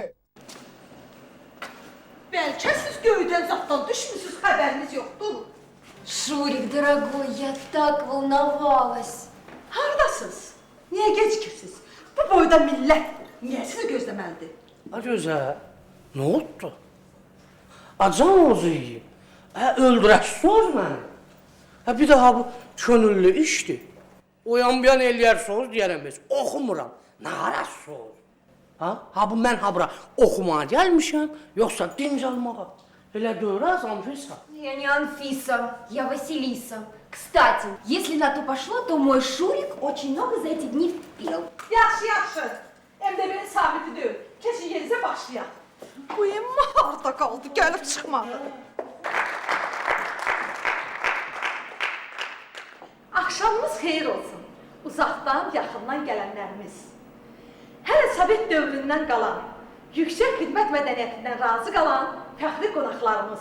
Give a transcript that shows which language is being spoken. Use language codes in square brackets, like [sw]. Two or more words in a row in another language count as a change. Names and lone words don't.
[az] Bəlkə siz göydən zatdan düşmüsünüz, xəbəriniz yoxdur. [ru] Шурик, дорогой, я так волновалась. [az] Hardasınız? Niyə gecikirsiniz? Bu boyda millət niyə sizi gözləməlidir? Gözə, nə oldu? Can ojiyim. Öldürəsiniz məni. Bir daha bu könüllü işdir. Oyan-buyan eləyərsiniz deyərəm heç. Oxumuram. Nə arasınız? Ha bu mən bura oxumağa gəlmişəm, yoxsa dinc almağa? Elə görəz, Anfisa. [ru] Я не Анфиса, я Василиса. Кстати, если на то пошло, то мой Шурик очень много за эти дни впел. [az] Yaxşı, yaxşı. MDB-nin sabiti deyil. Keçin yerinizə başlayaq. Bu emma harda qaldı, gəlib çıxmadı. Axşamınız xeyir olsun. Uzaqdan, yaxından gələnlərimiz. Hələ Sovet dövründən qalan, yüksək xidmət mədəniyyətindən razı qalan fəxri qonaqlarımız.